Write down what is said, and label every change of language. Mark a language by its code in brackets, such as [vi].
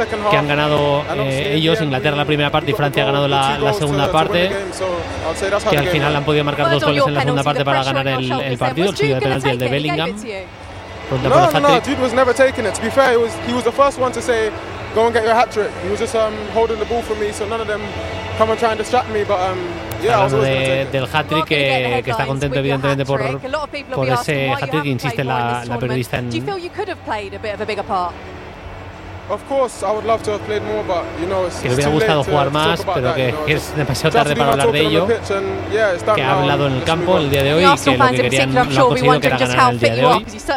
[es] Que han ganado ellos, Inglaterra, la primera parte, y Francia ha ganado la segunda parte. Que al final han podido marcar 2 goles en la segunda parte para ganar el partido, el tiro de penalti, el de Bellingham. [en] No, Jude was never taking it. To be fair, he was the first one to say, go and get your hat trick. He was just holding the ball for me, so none of them come and try and distract me. But [es] del hat trick, que está contento evidentemente por ese hat trick, insiste la periodista. [en] Do you feel you could have played a bit of a bigger part? Of course, I would love to have played more, but you know, [es] que le hubiera gustado jugar más, pero que es demasiado tarde para hablar de ello. Que ha hablado en el campo el día de hoy, que lo que querían, lo han conseguido, que era ganar el día de hoy.